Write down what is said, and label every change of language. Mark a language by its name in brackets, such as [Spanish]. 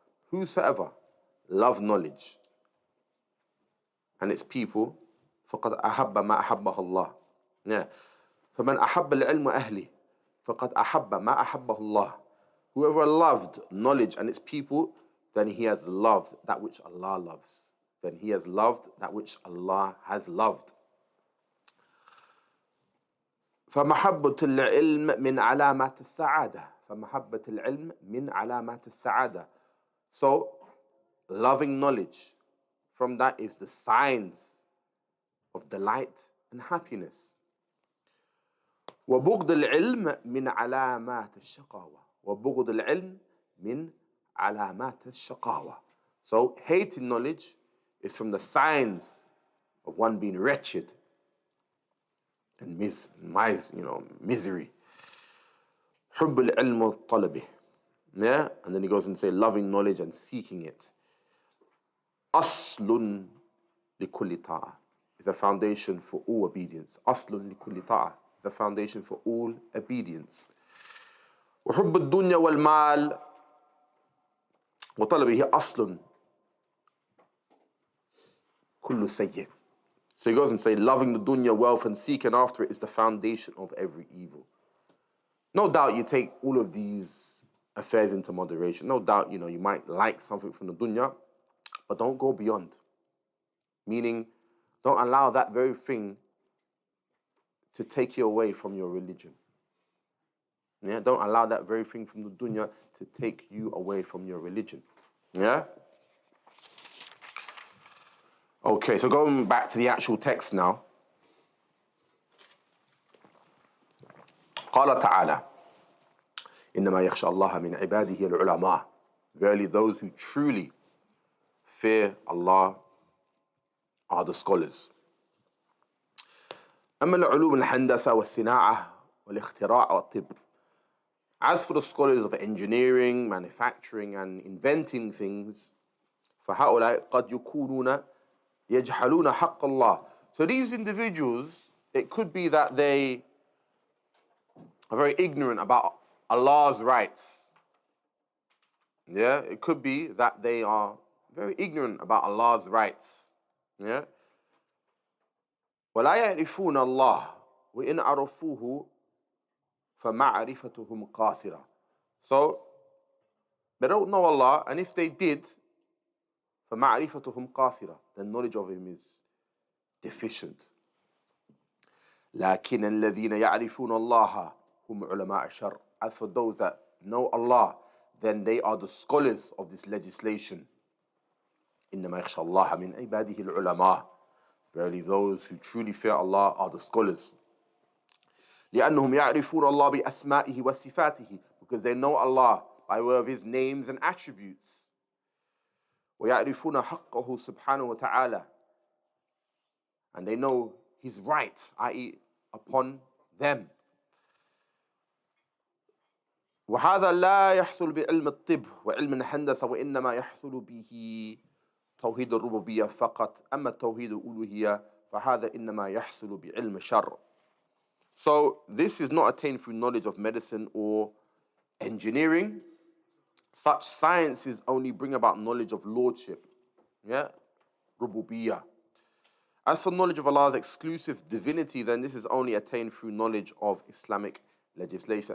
[English] Whosoever love knowledge and its people, [Arabic] فَقَدْ أَحَبَّ مَا أَحَبَّهُ اللَّهُ. Yeah. فَمَنْ أَحَبَّ الْعِلْمَ وَأَهْلِهِ فَقَدْ أَحَبَّ مَا أَحَبَّهُ اللَّهُ. [English] Whoever loved knowledge and its people, then he has loved that which Allah loves. Then he has loved that which Allah has loved. [Arabic] فمحبة العلم من علامات السعادة. فمحبة العلم من علامات السعادة. [English] So, loving knowledge, from that is the signs of delight and happiness. [Arabic] وبغض العلم من علامات الشقاوة. وبغض العلم min alamat al-shaqawa. [English] So hating knowledge is from the signs of one being wretched and misery. [Arabic] حب العلم وطلبه. [English] Yeah, and then he goes and say loving knowledge and seeking it. [Arabic] أصل لكل طاعة [English] is a foundation for all obedience. [Arabic] أصل لكل طاعة [English] is a foundation for all obedience. [Arabic] وحب الدنيا والمال وطلبه أصل كل سيء. [English] So he goes and say loving the dunya, wealth, and seeking after it is the foundation of every evil. No doubt you take all of these affairs into moderation. No doubt, you might like something from the dunya, but don't go beyond. Meaning, don't allow that very thing to take you away from your religion. Yeah, don't allow that very thing from the dunya to take you away from your religion. Yeah? Okay, so going back to the actual text now. [Arabic] قال تعالى إنما يخشى الله من عباده العلماء. [English] Verily those who truly fear Allah are the scholars. [Arabic] أما العلوم الهندسة والصناعة والاختراع والطب. [English] As for the scholars of engineering, manufacturing and inventing things, [Arabic] فهؤلاء قد يكونون يجحلون حق الله. [English] So these individuals, it could be that they are very ignorant about Allah's rights. Yeah, it could be that they are very ignorant about Allah's rights. [Arabic] Yeah. ولا يعرفون الله وإن عرفوه فمعرفتهم قاصرة. [English] So they don't know Allah, and if they did, [Arabic] فمعرفتهم قاصرة, [English] the knowledge of Him is deficient. [Arabic] لكن الذين يعرفون الله هم علماء الشرع. [English] As for those that know Allah, then they are the scholars of this legislation. [Arabic] إنما يخشى الله من عباده العلماء. [English] Verily those who truly fear Allah are the scholars. [Arabic] لأنهم يعرفون الله بأسمائه وصفاته, [English] because they know Allah by way of His names and attributes. [Arabic] ويعرفون حقه سبحانه وتعالى, [English] and they know His rights, i.e. upon them. [Arabic] وهذا لا يحصل بعلم الطب وعلم الهندسة وإنما يحصل به توحيد الربوبية فقط. أما توحيد الألوهية فهذا إنما يحصل بعلم الشرع. [English] So this is not attained through knowledge of medicine or engineering. Such sciences only bring about knowledge of lordship. Yeah, rububiyah. As for knowledge of Allah's exclusive divinity, then this is only attained through knowledge of Islamic legislation.